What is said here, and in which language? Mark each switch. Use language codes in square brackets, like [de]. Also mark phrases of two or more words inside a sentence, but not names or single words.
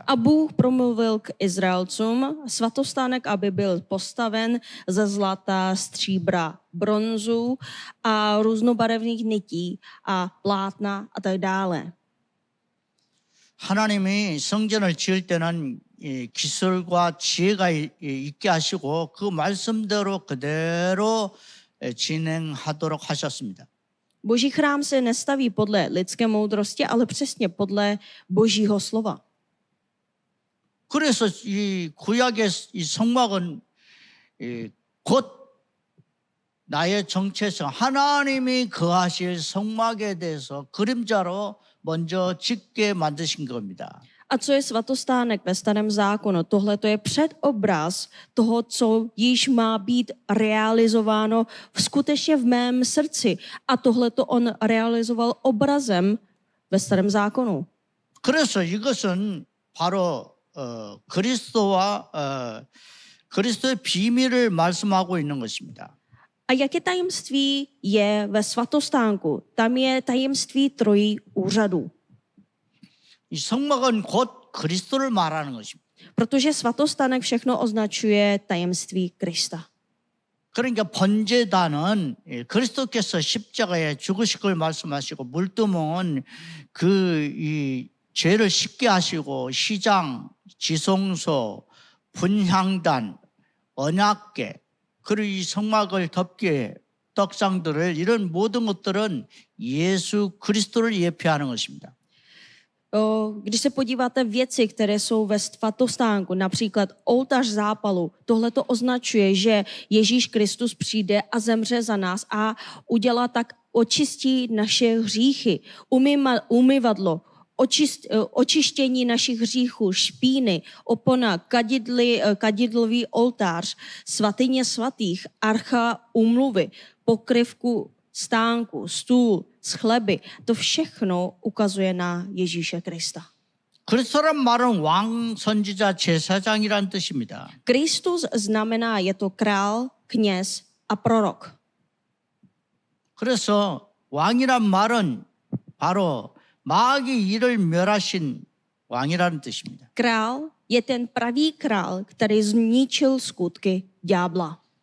[cs] A Bůh promluvil k Izraelcům svatostánek, aby byl postaven ze zlata, stříbra, bronzu a různobarevných nití a plátna a tak dále. [ko] 하나님이 성전을 지을 때는 이 기술과 지혜가 있게 하시고 그 말씀대로 그대로 진행하도록 하셨습니다. [cs] Boží chrám se nestaví podle lidské moudrosti, ale přesně podle Božího slova. [ko] 그래서 이 구약의 이 성막은 곧 나의 정체성, 하나님이 거하실 성막에 대해서 그림자로 먼저 짓게 만드신 겁니다. [cs] A co je svatostánek ve starém zákonu? Tohle to je předobraz toho, co již má být realizováno skutečně v mém srdci. A tohle to on realizoval obrazem ve starém zákonu. [ko] 그래서 이것은 바로 그리스도의 비밀을 말씀하고 있는 것입니다. [cs] A jaké tajemství je ve svatostánku? Tam je tajemství trojí úřadů. [ko] 이 성막은 곧 그리스도를 말하는 것입니다. [cs] Protože svatostánek všechno označuje tajemství Krista. [ko] 그러니까 번제단은 그리스도께서 십자가에 죽으실 걸 말씀하시고 물두멍은 이 죄를 씻게 하시고 시장, 지성소, 분향단, 언약궤 그리고 이 성막을 덮게 떡상들을 이런 모든 것들은 예수 그리스도를 예표하는 것입니다. [cs] Když se podíváte věci, které jsou ve svatostánku, například oltář zápalu, tohle to označuje, že Ježíš Kristus přijde a zemře za nás a udělá tak, očistí naše hříchy, umyvadlo, očištění našich hříchů, špíny, opona, kadidlový oltář, svatyně svatých, archa úmluvy, pokryvku stánku, stůl, chleby. To všechno ukazuje na Ježíše Krista. [ko] 그리스도란 말은 왕, 선지자, 제사장이란 뜻입니다. [cs] Kristus znamená, je to král, kněz a prorok. [ko] 그래서 왕이란 말은 바로 마귀 일을 멸하신 왕이라는 뜻입니다. [cs] Král je ten pravý král, který zničil skutky ďábla.